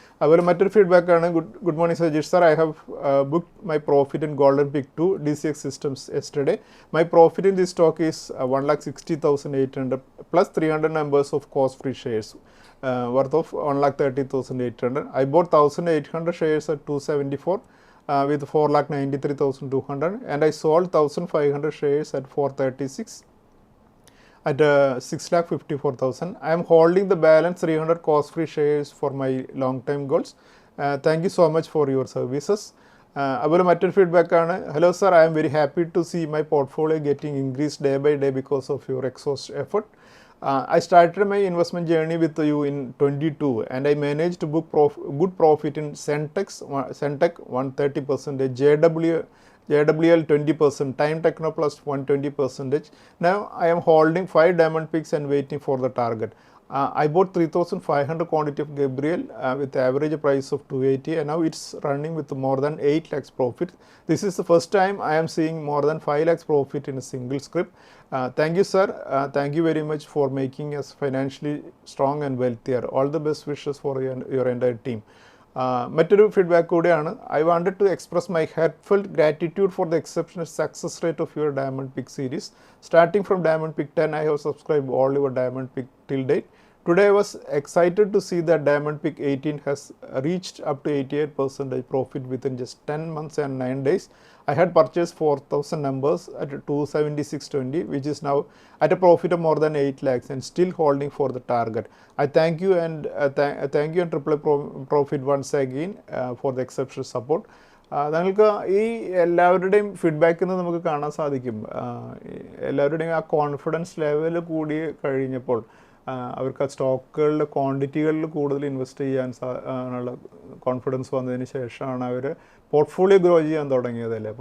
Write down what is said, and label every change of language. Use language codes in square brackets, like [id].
[ml] അതുപോലെ മറ്റൊരു ഫീഡ്ബാക്കാണ്. [en] Good morning Sajeesh sir. I have booked my profit in golden pick 2 DCX systems yesterday. My profit in this stock is 1,60,800 plus 300 numbers of cost-free shares worth of 1,30,800. I bought 1,800 shares at 274 with 4,93,200 and I sold 1,500 shares at 436 at 6,54,000. I am holding the balance 300 cost-free shares for my long-term goals. Thank you so much for your services. [ml] അതുപോലെ മറ്റൊരു ഫീഡ്ബാക്കാണ്. [en] Hello sir, I am very happy to see my portfolio getting increase day by day because of your exhaust effort. I started my investment journey with you in 22 and I managed to book good profit in Centec 130%, JWL 20%, Time Technoplus 120%. Now I am holding 5 diamond picks and waiting for the target. I bought 3,500 quantity of Gabriel with average price of 280 and now it's running with more than 8 lakhs profit. This is the first time I am seeing more than 5 lakhs profit in a single script. Thank you sir. Thank you very much for making us financially strong and wealthier. All the best wishes for your entire team. [ml] മറ്റൊരു feedback കൂടിയാണ്. [en] I wanted to express my heartfelt gratitude for the exceptional success rate of your diamond pick series. Starting from diamond pick 10 I have subscribed all your diamond pick till date. Today I was excited to see that Diamond Pick 18 has reached up to 88% profit within just 10 months and 9 days. I had purchased 4,000 numbers at 276.20, which is now at a profit of more than 8 lakhs and still holding for the target. I thank you and thank you and Triple Profit once again for the exceptional support. [ml] നിങ്ങൾക്ക് ഈ എല്ലാവരുടെയും ഫീഡ്ബാക്കിൽ നിന്ന് നമുക്ക് കാണാൻ സാധിക്കും, എല്ലാവരുടെയും ആ കോൺഫിഡൻസ് ലെവൽ കൂടി കഴിഞ്ഞപ്പോൾ അവർക്ക് ആ സ്റ്റോക്കുകളുടെ ക്വാണ്ടിറ്റികളിൽ കൂടുതൽ ഇൻവെസ്റ്റ് ചെയ്യാൻ ഉള്ള കോൺഫിഡൻസ് വന്നതിന് ശേഷമാണ് അവർ പോർട്ട്ഫോളിയോ ഗ്രോ ചെയ്യാൻ തുടങ്ങിയതല്ലേ.